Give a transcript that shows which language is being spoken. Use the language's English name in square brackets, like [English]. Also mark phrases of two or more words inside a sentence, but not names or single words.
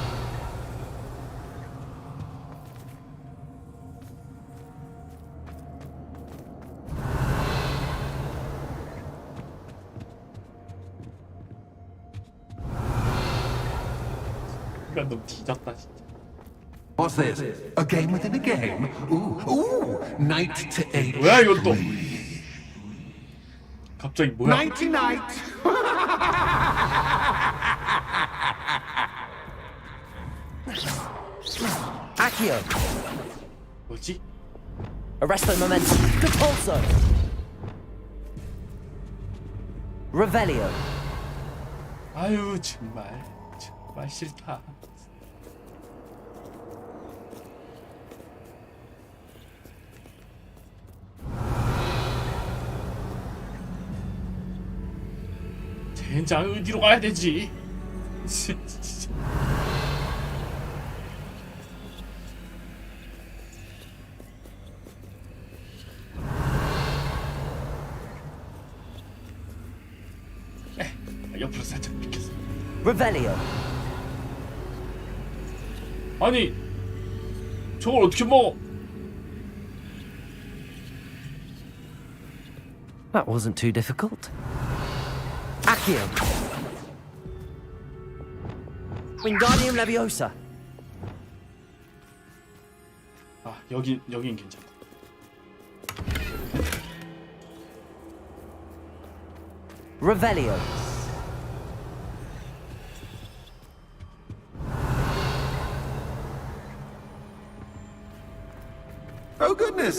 [Korean] 이건 너무 뒤졌다 진짜. [English] What's this? A game within a game? Ooh, night to 8. [Korean] 뭐야 이건 또? 갑자기 뭐야? [English] Nighty night. [Latin] Accio. [Korean] 뭐지? [Latin] Arresto Momentum. Repulso. Revelio. [Korean] 아유 정말 싫다. 젠장 어디로 가야 되지? 옆으로 살짝 비켰어. [Latin] Revelio. [Korean] 아니 저걸 어떻게 먹어? [English] That wasn't too difficult. [Latin] Accio. Wingardium Leviosa. [Korean] 아 여긴 괜찮다. [Latin] Revelio. [English] Oh, goodness.